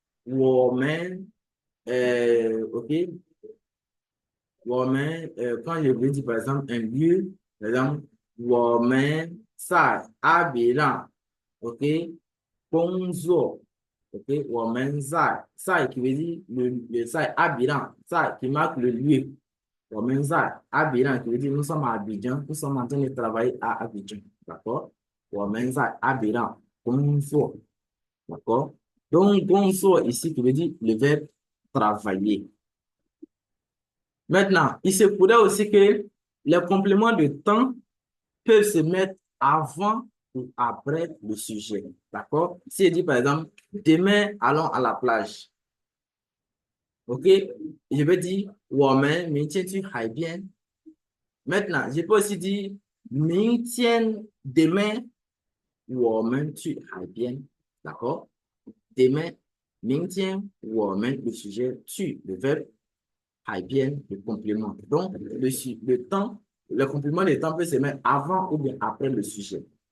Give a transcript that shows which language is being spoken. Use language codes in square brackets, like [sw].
[fr] 我们OK，quand je veux dire par exemple un lieu, par exemple, [zh] 我们在阿比让， [fr] OK，工作，OK，在 qui veut dire le [zh] 在阿比让， [fr] 在 qui marque le lieu，我们在阿比让 qui veut dire nous sommes à Abidjan, nous sommes en train de travailler à Abidjan, d'accord? [zh] 我们在阿比让工作， [fr] d'accord? Donc, 工作 ici qui veut dire le verbe travailler. Maintenant, il se pourrait aussi que les compléments de temps peuvent se mettre avant ou après le sujet. D'accord? Si je dis par exemple, demain, allons à la plage. OK? Je vais dire, [zh] 我们明天去海边. [fr] Maintenant, je peux aussi dire, 明天, demain, [zh] 我们去海边. [fr] D'accord? Demain, 明天, [zh] 我们, [fr] le sujet, tu, le verbe bien le complément. Donc, le temps, le complément de temps peut se mettre avant ou bien après le sujet.